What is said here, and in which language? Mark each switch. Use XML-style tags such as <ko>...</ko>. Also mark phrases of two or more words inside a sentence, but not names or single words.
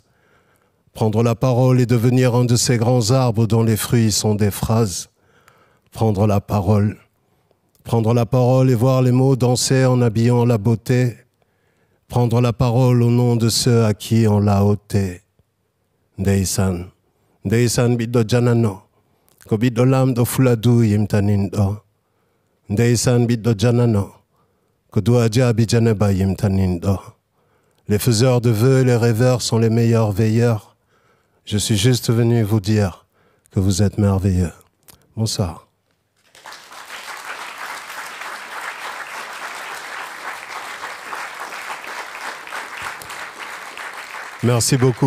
<fr>Prendre la parole et devenir un de ces grands arbres dont les fruits sont des phrases. Prendre la parole et voir les mots danser en habillant la beauté. Prendre la parole au nom de ceux à qui on l'a ôté.</fr> <ff>Deisan biddo janano, ko biddo lamɗo fuladu yimtanindo. Deisan biddo janano, ko duaja bijaneba yimtanindo.</ff> <fr>Les faiseurs de vœux et les rêveurs sont les meilleurs veilleurs. Je suis juste venu vous dire que vous êtes merveilleux. Bonsoir. Merci beaucoup.</fr>